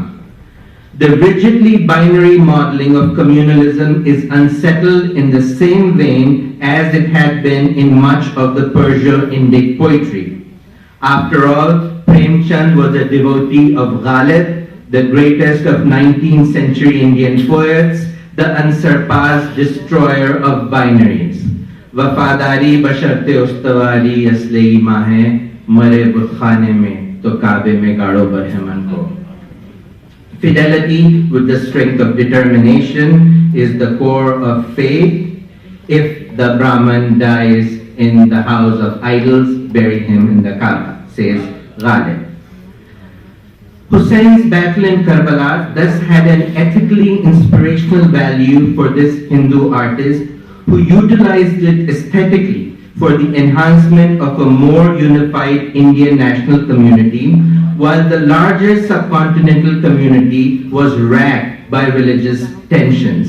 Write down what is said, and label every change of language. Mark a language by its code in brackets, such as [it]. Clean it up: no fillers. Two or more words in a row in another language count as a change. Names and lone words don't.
[en] The rigidly binary modeling of communalism is unsettled in the same vein as it had been in much of the Persian Indic poetry. After all, Premchand was a devotee of Ghalib, the greatest of 19th century Indian poets, the unsurpassed destroyer of binaries. [ur] وفاداری بشرط استواری اصل ایماں ہے، مرے بت خانے میں تو کعبے میں گاڑو برہمن کو. [en] Fidelity with the strength of determination is the core of faith. If the Brahman dies in the house of idols, bury him in the Kaaba, says Ghalib. Hussein's battle in Karbala thus had an ethically inspirational value for this Hindu artist who utilized it aesthetically for the enhancement of a more unified Indian national community, while the larger subcontinental community was racked by religious tensions.